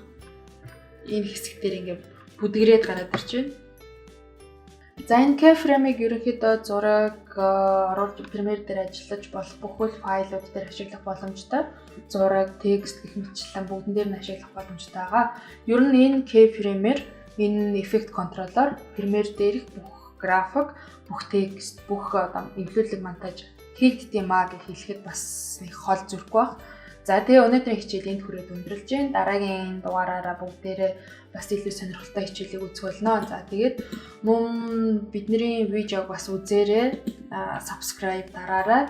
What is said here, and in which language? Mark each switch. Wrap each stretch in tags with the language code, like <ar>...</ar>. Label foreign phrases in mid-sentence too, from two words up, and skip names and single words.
<mn>Энэ хэсэг дээр ингээд бүдгрээд гараад ирж байна. За энэ keyframe-ийг ерөнхийдөө зураг оруулж Premiere дээр ажиллаж болох бүхэл файлууд дээр ашиглах боломжтой. Зураг, текст гэх мэтчлэн бүгдэн дээр нь ашиглах боломжтой байгаа. Ер нь энэ keyframe-ээр энэ</mn> <en>effect controller</en> <mn>Premiere дээрх бүх график, бүх текст, бүх эвлүүлэг монтаж хийгддэм маа гэж хэлэхэд бас нэг хол зүрхгүй баг. За тэгээ өнөөдрийн хичээл энд хүрээд өндөрлж байна. Дараагийн дугаараараа бүгдээрээ бас илүү сонирхолтой хичээлийг үзэх болно. За тэгээд мөн бидний видеог бас үзээрэй, subscribe дараарай.</mn>